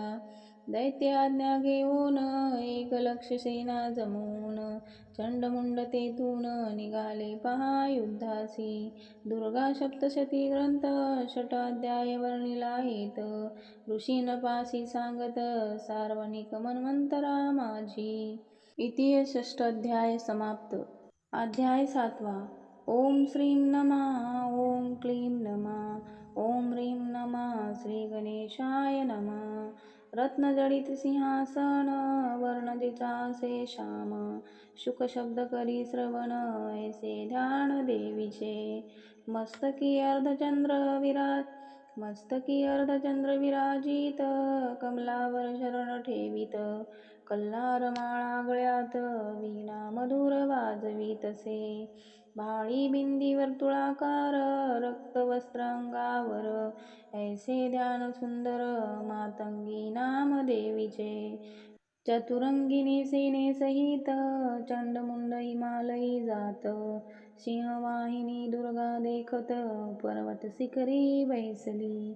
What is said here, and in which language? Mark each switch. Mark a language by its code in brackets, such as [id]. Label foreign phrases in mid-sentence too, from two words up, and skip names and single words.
[mr] दैत्य आज्ञा घेऊन एक लक्ष सेना जमवून. चंडमुंड तेथून निघाले पहा युद्धासी. दुर्गा सप्तशती ग्रंथ षटाध्याय वर्णिला हेत. ऋषीन पासी सांगत सार्वनिक मन्वंतरा माझी. इति षष्ठाध्याय समाप्त. अध्याय 7. [sa] ओम श्रीं नमः. ओम क्लीं नमः. ओम ह्रीं नमः. श्री गणेशाय नमः. [mr] रत्नजडित सिंहासन वर्ण जिचासे श्याम. शुक शब्द करी श्रवण ऐसे ध्यान देवीचे. मस्तकी अर्धचंद्र विराजित कमलावर शरण ठेवित. कल्हार माळा गळ्यात वीणा मधुर वाजवीतसे. भाळी बिंदी वर्तुळाकार रक्त वस्त्र अंगावर. ऐसे ध्यान सुंदर मातंगी नाम देवीचे. चतुरंगिनी सेनेसहित चंडमुंड हिमालयी जात. सिंहवाहिनी दुर्गा देखत पर्वत शिखरी बैसली.